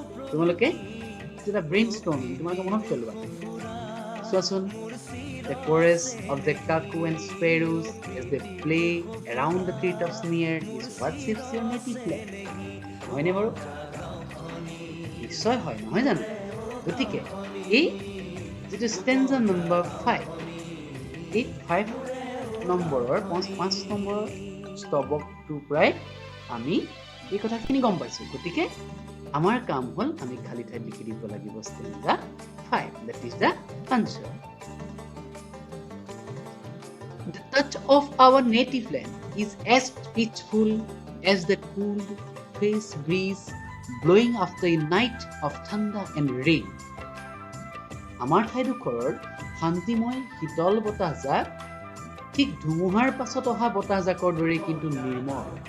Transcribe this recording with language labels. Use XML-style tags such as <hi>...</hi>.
<as>তোমালোকে এটা brain storming তোমালোকে মনত পেলোৱা। চোৱাচোন।</as> <en>The chorus of the cuckoo and sparrows as they play around the treetops near is what shapes your native land.</en> <as>হয়নে বাৰু? নিশ্চয় হয়, নহয় জানো? গতিকে এই যিটো ষ্টেঞ্জা নম্বৰ 5, এই 5 নম্বৰৰ 5 নম্বৰৰ স্তবকটোৰ পৰাই আমি এই কথাখিনি গম পাইছোঁ। গতিকে আমাৰ কাম হ'ল আমি খালী ঠাইত লিখি দিব লাগিব stanza 5.</as> <en>That is the answer. The touch of our native land is as peaceful as the cool, fresh breeze blowing after a night of thunder and rain.</en> <as>আমাৰ ঠাইডোখৰৰ শান্তিময় শীতল বতাহজাক ঠিক ধুমুহাৰ পাছত অহা বতাহজাকৰ দৰে কিন্তু নিৰ্মল।</as>